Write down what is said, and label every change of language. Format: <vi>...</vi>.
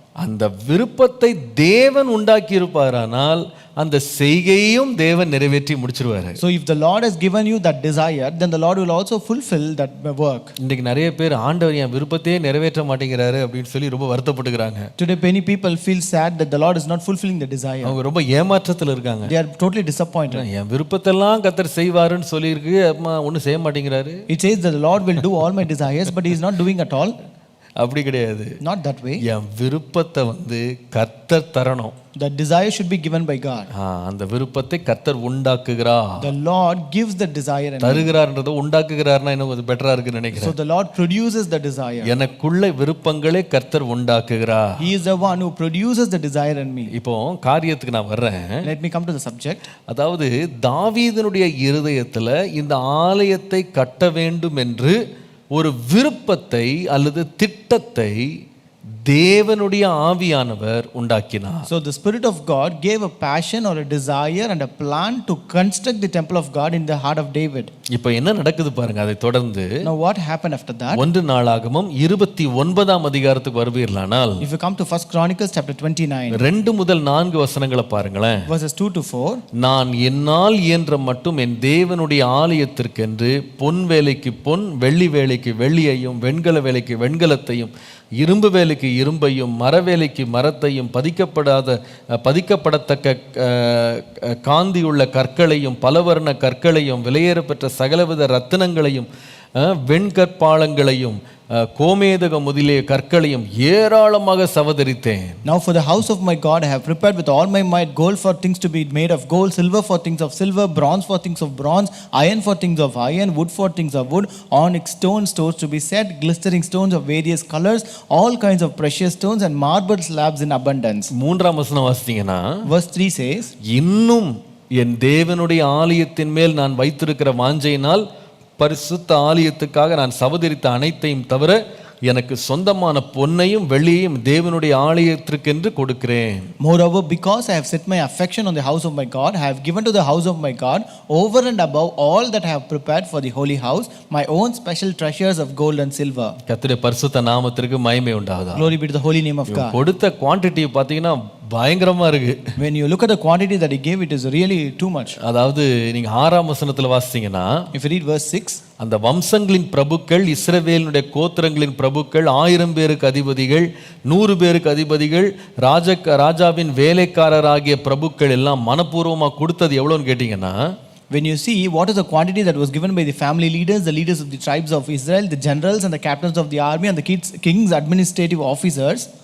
<ta>அந்த விருப்பத்தை தேவன் உண்டாக்கி இருப்பாரானால் அந்த செய்கையையும் தேவன் நிறைவேற்றி முடிச்சிருவாரு.</ta> <en>So if the Lord has given you that desire, then the Lord will also fulfill that work.</en> <ta>இன்னைக்கு நிறைய பேர் ஆண்டவர் என் விருப்பத்தையே நிறைவேற்ற மாட்டேங்கிறாரு அப்படின்னு சொல்லி ரொம்ப வருத்தப்பட்டுக்கிறாங்க.</ta> <en>Today many people feel sad that the Lord is not fulfilling the desire.</en> <ta>அவங்க ரொம்ப ஏமாற்றத்தில் இருக்காங்க.</ta> <en>They are totally disappointed.</en> <ta>என் விருப்பத்தெல்லாம் கர்த்தர் செய்வாருன்னு சொல்லியிருக்கு, அம்மா ஒன்றும் செய்ய மாட்டேங்கிறாரு.</ta> <en>It says that the Lord will do all my desires, but he is not doing at all.</en> <ta>அப்படி கிடையாது.</ta> <en>Not that way.</en> <ta>என் விருப்பத்தை கர்த்தர் தரணும்.</ta> <en>The desire should be given by God.</en> <ta>அந்த விருப்பத்தை கர்த்தர் உண்டாக்குகிறார்.</ta> <en>The Lord gives the desire and</en> <ta>தருகிறார்ன்றத உண்டாக்குகிறார்னா இன்னும் கொஞ்சம் பெட்டரா இருக்குன்னு நினைக்கிறேன்.</ta> <en>so the Lord produces the desire.</en> <ta>எனக்குள்ள விருப்பங்களை கர்த்தர் உண்டாக்குகிறார்.</ta> <en>He is the one who produces the desire in me.</en> <ta>இப்போ காரியத்துக்கு நான் வர்றேன்.</ta> <en>Let me come to the subject.</en> <ta>அதாவது தாவீதுனுடைய இருதயத்துல இந்த ஆலயத்தை கட்ட வேண்டும் என்று ஒரு விருப்பத்தை அல்லது திட்டத்தை தேவனுடைய ஆவியானவர் உண்டாக்கினார்.</ta> <en>So the Spirit of God gave a passion or a desire and a plan to construct the temple of God in the heart of David.</en> <ta>இப்போ என்ன நடக்குது பாருங்க. அதை தொடர்ந்து</ta> <en>Now what happened after that?</en> <ta>1 நாளாகமம் 29ஆம் அதிகாரத்துக்கு வருவீர்களானால்</ta> <en>If you come to 1 Chronicles chapter 29</en> <ta>2 முதல் 4 வசனங்களை பாருங்களேன்.</ta> <en>verses 2 to 4.</en> <ta>நான் என்னால் இயன்ற மட்டும் என் தேவனுடைய ஆலயத்திற்கென்று பொன் வேலைக்கு பொன், வெள்ளி வேலைக்கு வெள்ளியையும், வெண்கல வேலைக்கு வெண்கலத்தையும், இரும்பு வேலைக்கு இரும்பையும், மரவேலைக்கு மரத்தையும், பதிக்கப்படத்தக்க காந்தியுள்ள கற்களையும், பலவர்ண கற்களையும், விலையேறப்பெற்ற சகலவித ரத்தினங்களையும், வெண்கற்பாலங்களையும், கோமேதக முதலிய கற்களையும் ஏராளமாக சவதரித்தேன்.</ta> <en>Now for the house of my God I have prepared with all my might gold for things to be made of gold, silver for things of silver, bronze for things of bronze, iron for things of iron, wood for things of wood, onyx stores to be set, glistering stones of various colors, all kinds of precious stones, and marble slabs in abundance.</en> <ta>3ஆம் வசனம் வாசித்தீங்கன்னா</ta> <en>Verse 3 says,</en> <ta>இன்னும் என் தேவனுடைய ஆலயத்தின் மேல் நான் வைத்திருக்கிற வாஞ்சையினால் பரிசுத்த ஆலயத்துக்காக நான் சவதரித்த அனைத்தையும் தவிர எனக்கு சொந்தமான பொன்னையும் வெள்ளியையும் தேவனுடைய ஆலயத்திற்கென்று கொடுக்கிறேன்.</ta> <en>Moreover, because I have set my affection on the house of my God, I have given to the house of my God over and above all that I have prepared for the holy house my own special treasures of gold and silver.</en> <ta>கர்த்தருடைய பரிசுத்த நாமத்திற்கு மகிமை உண்டாவதாக.</ta> <en>Glory be to the holy name of God.</en> <ta>கொடுத்த குவாண்டிட்டியை பார்த்தீங்கன்னா பயங்கரமா இருக்கு.</ta> <en>When you look at the quantity that he gave, it is really too much.</en> <ta>அதாவது நீங்க 6ஆம் வசனத்துல வாசிச்சீங்கன்னா,</ta> <en>if you read verse 6,</en> <ta>அந்த வம்சங்களின் பிரபுக்கள், இஸ்ரவேலினுடைய கோத்திரங்களின் பிரபுக்கள், 1000 பேருக்கு அதிபதிகள், 100 பேருக்கு அதிபதிகள், ராஜாவின் வேலைக்காரராகிய பிரபுக்கள் எல்லாம் மனப்பூர்வமா கொடுத்தது எவ்வளவுன்னு கேட்டீங்கன்னா,</ta> <en>when you see what is the quantity that was given by the family leaders, the leaders of the tribes of Israel, the generals and the captains of the army and the king's administrative officers,</en>